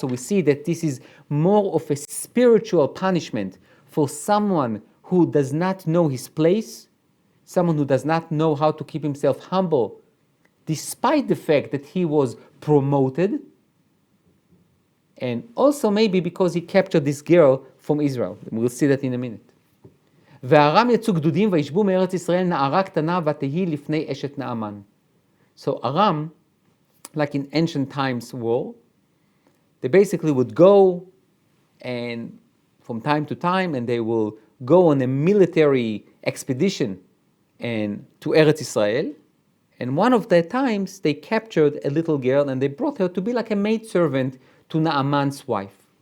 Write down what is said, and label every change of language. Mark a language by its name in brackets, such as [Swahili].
[English] So we see that this is more of a spiritual punishment for someone who does not know his place, someone who does not know how to keep himself humble, despite the fact that he was promoted, and also maybe because he captured this girl from Israel. We'll see that in a minute. [Hebrew] והארם יצאו גדודים וישבו מארץ ישראל נערה קטנה ותהי לפני אשת נעמן. [English] So Aram, like in ancient times war, they basically would go and from time to time and they will go on a military expedition and to Eretz Israel. And one of the times they captured a little girl and they brought her to be like a maidservant to Naaman's wife.